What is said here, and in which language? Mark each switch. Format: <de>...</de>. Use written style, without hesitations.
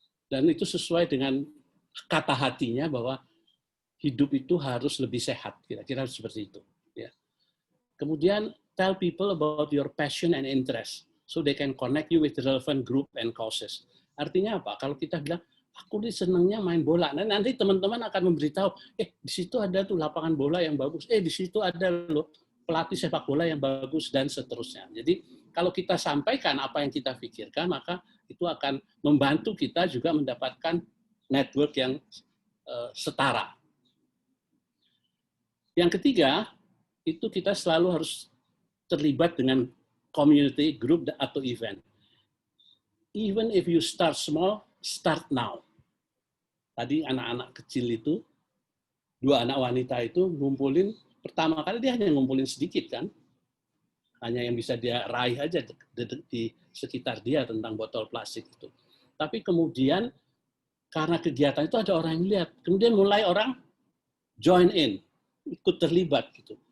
<id>Dan itu sesuai dengan kata hatinya bahwa hidup itu harus lebih sehat, kira-kira seperti itu. Ya. Kemudian,</id> <en>tell people about your passion and interest, so they can connect you with relevant group and causes.</en> <id>Artinya apa? Kalau kita bilang, aku nih senangnya main bola, nah, nanti teman-teman akan memberitahu, di situ ada tuh lapangan bola yang bagus, di situ ada loh pelatih sepak bola yang bagus, dan seterusnya. Jadi, kalau kita sampaikan apa yang kita pikirkan, maka itu akan membantu kita juga mendapatkan network yang setara. Yang ketiga, itu kita selalu harus terlibat dengan community, group, atau event.</id> <en>Even if you start small, start now.</en> <id>Tadi anak-anak kecil itu, 2 anak wanita itu ngumpulin, pertama kali dia hanya ngumpulin sedikit kan, hanya yang bisa dia raih aja di sekitar dia tentang botol plastik itu. Tapi kemudian karena kegiatan itu ada orang yang lihat, kemudian mulai orang join in, ikut terlibat gitu.</id>